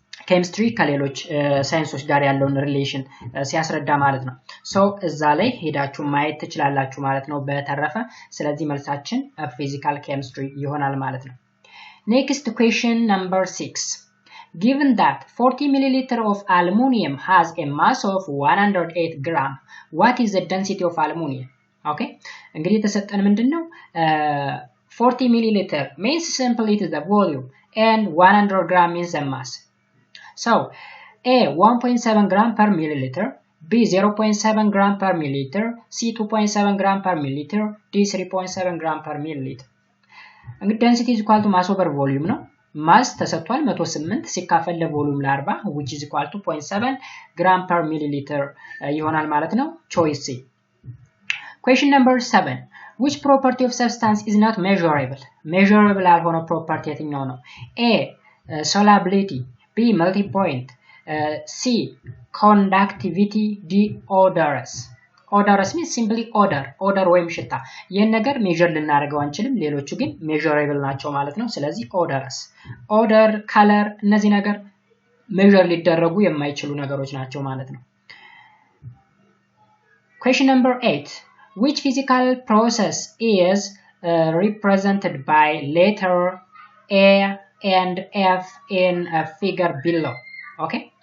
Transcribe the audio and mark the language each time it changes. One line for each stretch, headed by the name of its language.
Amharic: ኬሚስትሪ ከሌሎች ሳይንሶች ጋር ያለውን ሪሌሽን ሲያስረዳ ማለት ነው ሶ እዛ ላይ ሄዳችሁ ማየት ትችላላችሁ ማለት ነው በተረፈ ስለዚህ መልሳችን ፊዚካል ኬሚስትሪ ይሆናል ማለት ነው
English: Next question number 6. Given that 40 milliliter of aluminum has a mass of 108 gram, what is the density of aluminum? Okay.
Amharic: እንግዲህ የተሰጠን ምንድነው
English: 40 milliliter means simply it is the volume and 100 gram means the mass. So, A 1.7 gram per milliliter, B 0.7 gram per milliliter, C 2.7 gram per milliliter, D 3.7 gram per milliliter. እንግዲህ density is equal to mass over volume
Amharic: ነው ማስ ተሰጥቷል 108 ሲካፈል ለቮሉም ለ40
English: which is equal to 0.7 gram per milliliter
Amharic: ይሆናል ማለት ነው
English: choice C question number 7 which property of substance is not measurable
Amharic: ያልሆነው property የትኛው ነው
English: A solubility B melting point C conductivity D odorous odorous means simply odor
Amharic: ወይም ሽታ ይሄን ነገር ሜዠር ልናደርገው አንችልም ሌሎቹ ግን ሜዠረብል ናቸው ማለት ነው ስለዚህ odorous odor color እነዚህ ነገር ሜዠር ሊደረጉ የማይችሉ ነገሮች ናቸው ማለት ነው
English: question number 8 which physical process is represented by letter A and F in a figure below okay